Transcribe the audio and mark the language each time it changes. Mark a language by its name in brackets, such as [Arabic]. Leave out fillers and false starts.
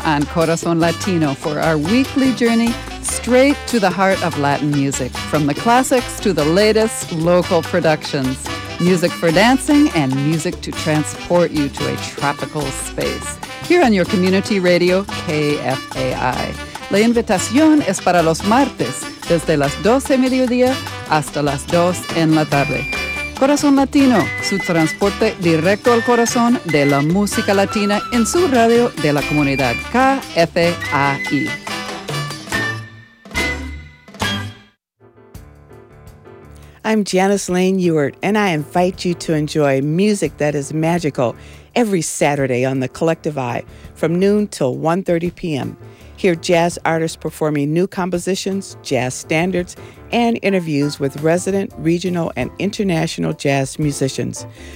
[English] on Corazon Latino for our weekly journey straight to the heart of Latin music, from the classics to the latest local productions, music for dancing and music to transport you to a tropical space, here on your community radio, KFAI. [Spanish] La invitación es para los martes, desde las 12 mediodía hasta las 2 en la tarde. Corazón Latino, su transporte directo al corazón de la música latina en su radio de la comunidad KFAI. [English] I'm Janice Lane Ewart, and I invite you to enjoy music that is magical every Saturday on the Collective Eye from noon till 1:30 p.m. Hear jazz artists performing new compositions, jazz standards, and interviews with resident, regional, and international jazz musicians.